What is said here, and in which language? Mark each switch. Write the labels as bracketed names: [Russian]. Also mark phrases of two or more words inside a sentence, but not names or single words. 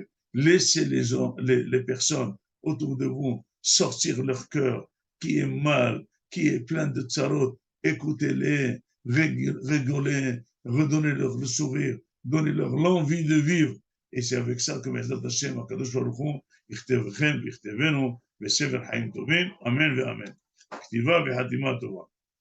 [French] Laissez les personnes autour de vous sortir leur cœur qui est mal, qui est plein de tsarot. Écoutez-les, rigolez, redonnez-leur le sourire, donnez-leur l'envie de vivre. Et c'est avec ça que [Hebrew] בעזרת השם, הקדוש ברוך הוא, יכתבכם ויכתבנו בספר חיים טובים, אמן ואמן. כתיבה וחתימה טובה.